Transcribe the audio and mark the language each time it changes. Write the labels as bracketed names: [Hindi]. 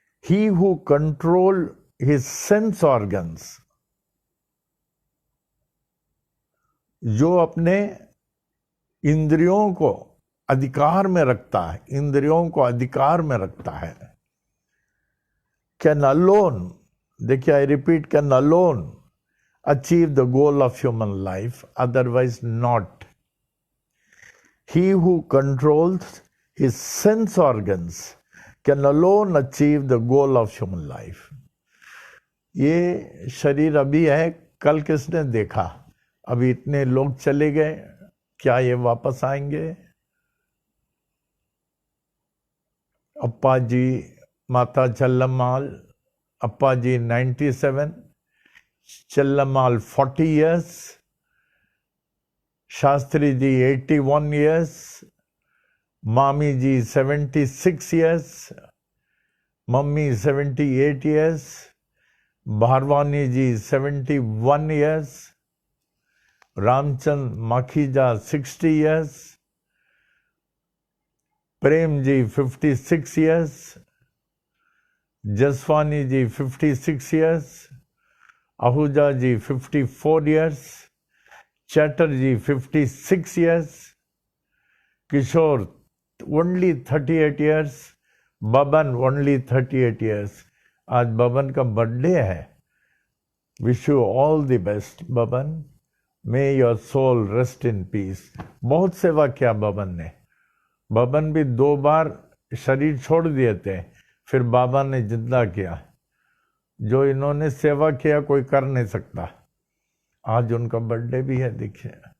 [English] He who control his sense organs, [Hindi] जो अपने इंद्रियों को अधिकार में रखता है, [English] इंद्रियों को अधिकार में रखता है, कैन अलोन, [Hindi] देखिए [English] I repeat, can alone achieve the goal of human life, otherwise not. He who controls his sense organs can alone achieve the goal of human life. [Hindi] ये शरीर अभी है, कल किसने देखा? अभी इतने लोग चले गए, क्या ये वापस आएंगे? [English] अप्पा जी, माता चल्लम्माल, अप्पा जी 97, Chellamal 40 years, Shastri ji 81 years, Mami ji 76 years, Mummy 78 years, Bharwani ji 71 years, Ramchand Makhija 60 years, Prem ji 56 years, Jaswani ji 56 years, Ahuja ji 54 years, Chatterjee 56 years, Kishore only 38 years, Baban only 38 years. [Hindi] आज बबन का birthday है। [English] Wish you all the best Baban, may your soul rest in peace. [Hindi] बहुत सेवा किया बबन ने। बबन भी 2 बार शरीर छोड़ दिए थे, फिर बाबा ने जिंदा किया। जो इन्होंने सेवा किया कोई कर नहीं सकता। आज उनका बर्थडे भी है, देखिए।